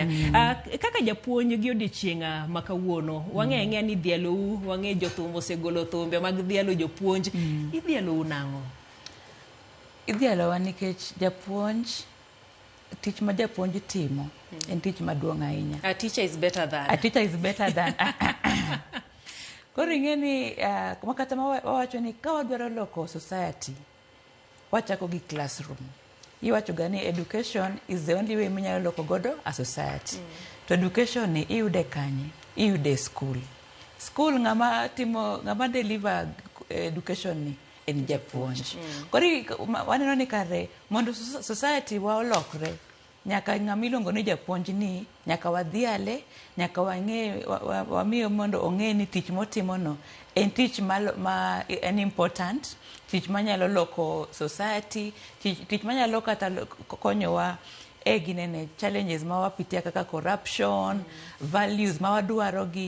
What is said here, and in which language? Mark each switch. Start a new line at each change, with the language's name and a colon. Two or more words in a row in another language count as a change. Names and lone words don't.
Luo (Kenya and Tanzania): Kaka japuonj gi odiochieng' ma kawuono wang'e ni dhialou, wang'e jothumbo osegolo thumbe mag dhialo jopuonj. Idhialou nang'o? Idhialowa nikech japuonj, tich ma japuonj timo en tich maduong' ahinya.
English: A teacher is better than. A teacher is better than.
Luo (Kenya and Tanzania): Koro ing'eni makata wawacho ni ka wadwaro loko society, wachako gi classroom. Iwacho gani
English: education is the only way
Luo (Kenya and Tanzania): minyalo loko godo
English: a society.
Luo (Kenya and Tanzania): To education ni iyude kanye? Iyude school. School ng'ama deliver education ni en japuonj. Koro waneno ni kare mondo society wa olokre nyaka ng'amiluongo ni japuonj ni nyaka wadhiale, nyaka wang'e wamiyo mondo ong'e ni tich motimono en tich ma en important, tich manyalo loko society, tich manyalo kata konyowa e ginene challenges ma wapitia kaka corruption, values ma wadwarogi.